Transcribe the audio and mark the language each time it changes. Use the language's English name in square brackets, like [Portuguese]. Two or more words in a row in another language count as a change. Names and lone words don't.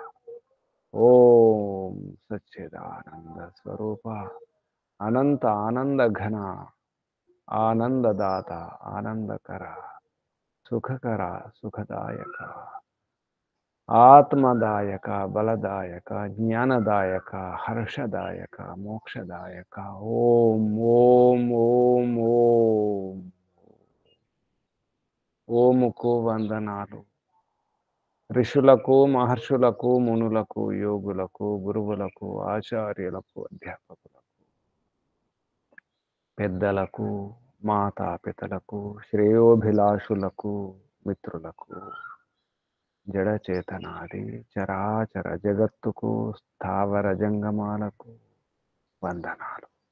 [Sanskrit] ओम सच्चिदानंद स्वरूपा अनंत आनंद घना आनंददाता आनंदकरा सुखकरा सुखदायक आत्मदायक बलदायक ज्ञानदायक हर्षदायक मोक्षदायक ओम ओम ओम ओम [Telugu] ओमुకు వందనాలు ఋషులకు మహర్షులకు మునులకు యోగులకు గురువులకు ఆచార్యులకు అధ్యాపకులకు పెద్దలకు మాతాపితలకు శ్రేయోభిలాషులకు మిత్రులకు జడచేతనాది చరాచర జగత్తుకు స్థావర జంగమాలకు వందనాలు